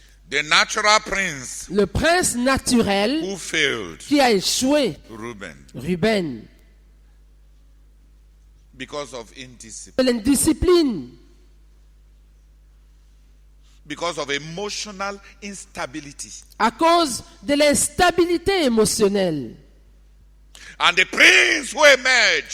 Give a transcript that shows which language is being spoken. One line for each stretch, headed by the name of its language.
English: The natural prince.
French: Le prince naturel.
English: Who failed.
French: Qui a échoué.
English: Reuben.
French: Ruben.
English: Because of indiscipline.
French: L'indiscipline.
English: Because of emotional instability.
French: À cause de l'instabilité émotionnelle.
English: And the prince who emerged.